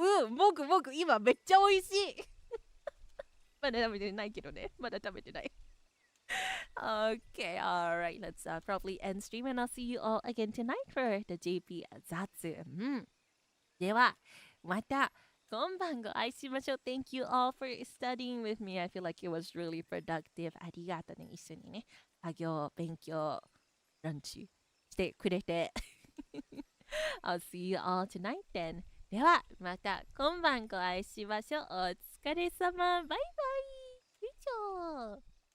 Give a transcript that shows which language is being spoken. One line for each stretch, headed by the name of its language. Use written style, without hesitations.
Japanese: もぐもぐ今めっちゃ美味しい。まだ食べてないけどね。まだ食べてない。
English: Okay, alright, let's probably end stream and I'll see you all again tonight for the JP Zatsu.
Japanese: では、また今晩ご愛しましょう。
English: Thank you all for studying with me. I feel like it was really productive.
Japanese: ありがとうね。一緒にね、作業、勉強、ランチしてくれて。
English: I'll see you all tonight then.
Japanese: では、また今晩ご愛しましょう。お疲れ様。バイバイ。以上。